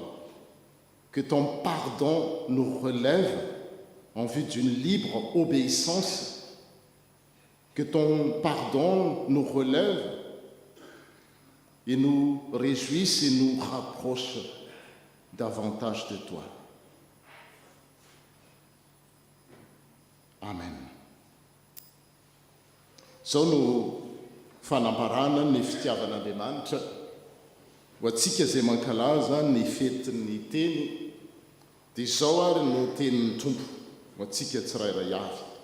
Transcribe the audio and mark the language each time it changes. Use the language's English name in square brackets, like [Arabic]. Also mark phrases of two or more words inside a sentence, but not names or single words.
[French] Que ton pardon nous relève en vue d'une libre obéissance. Que ton pardon nous relève et nous réjouisse et nous rapproche davantage de toi. Amen. [Malagasy] Zao no fanamparana ny fitiavan'Andriamanitra ho antsika izay mankalaza ny fetin'ny teny, dia izao ary no tenin'ny Tompo ho antsika tsirairay avy.